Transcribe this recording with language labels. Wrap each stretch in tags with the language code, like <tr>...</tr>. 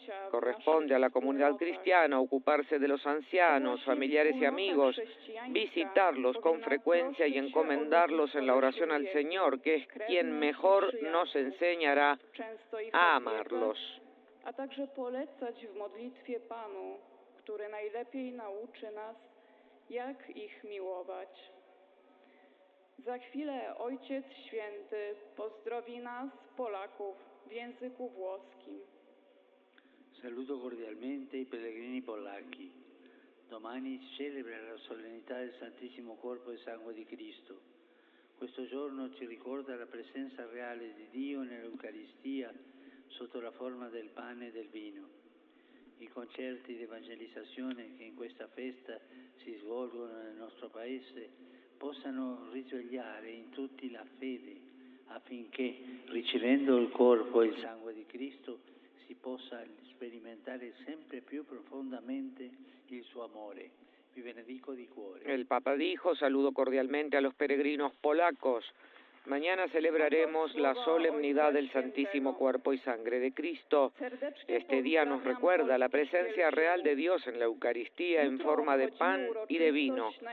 <es>Corresponde a la comunidad cristiana ocuparse de los ancianos, familiares y amigos, visitarlos con frecuencia y encomendarlos en la oración al Señor, que es quien mejor nos enseñará a amarlos.</es> <pl>A także polecać w modlitwie Panu, który najlepiej nauczy nas, jak ich miłować. Za chwilę Ojciec Święty pozdrowi nas, Polaków, w języku włoskim.</pl> <it>Saluto cordialmente i pellegrini polacchi. Domani si celebra la solennità del Santissimo Corpo e Sangue di Cristo. Questo giorno ci ricorda la presenza reale di Dio nell'Eucaristia sotto la forma del pane e del vino. I concerti di evangelizzazione che in questa festa si svolgono nel nostro Paese possano risvegliare in tutti la fede, affinché, ricevendo il corpo e il sangue di Cristo, si possa sperimentare sempre più profondamente il suo amore. Vi benedico di cuore.</it> <es>El Papa dijo: saludo cordialmente a los peregrinos polacos. Mañana celebraremos la solemnidad del Santísimo Cuerpo y Sangre de Cristo. Este día nos recuerda la presencia real de Dios en la Eucaristía en forma de pan y de vino.</es>